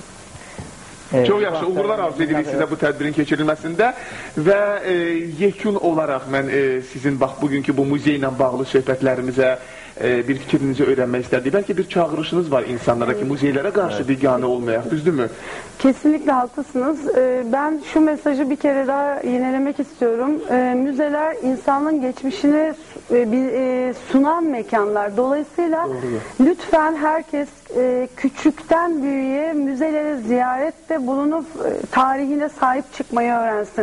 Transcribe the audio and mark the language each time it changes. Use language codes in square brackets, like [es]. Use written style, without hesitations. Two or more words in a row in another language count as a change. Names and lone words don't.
[az] Çox yaxşı, uğurlar arzu edirik sizə bu tədbirin keçirilməsində və yekun olaraq mən sizin bax bugünkü bu muzey ilə bağlı söhbətlərimizə bir fikrinizi öyrənmək istərdik. Bəlkə bir çağırışınız var insanlara ki, muzeylərə qarşı biganə olmayaq, düzdürmü? [tr] Kesinlikle haklısınız. Ben şu mesajı bir kere daha yinelemek istiyorum. Müzeler insanın geçmişini sunan mekanlar. Dolayısıyla lütfen herkes küçükten büyüğe müzelere ziyarette bulunup tarihine sahip çıkmayı öğrensin.